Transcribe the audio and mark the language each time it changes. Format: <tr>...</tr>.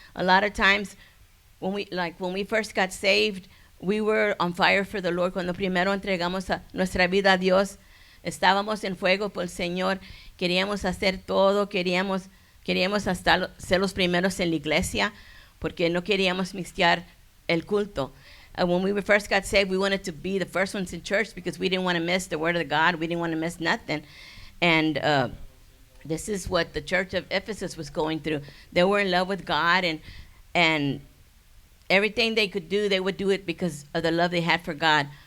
<en>A lot of times, when we first got saved, we were on fire for the Lord.</en> <es>Cuando primero entregamos nuestra vida a Dios, estábamos en fuego por el Señor. Queríamos hacer todo, queríamos hasta ser los primeros en la iglesia, porque no queríamos mixtear el culto.</es> <en>When we first got saved, we wanted to be the first ones in church because we didn't want to miss the word of God. We didn't want to miss nothing. And this is what the church of Ephesus was going through. They were in love with God, and everything they could do, they would do it because of the love they had for God.</en>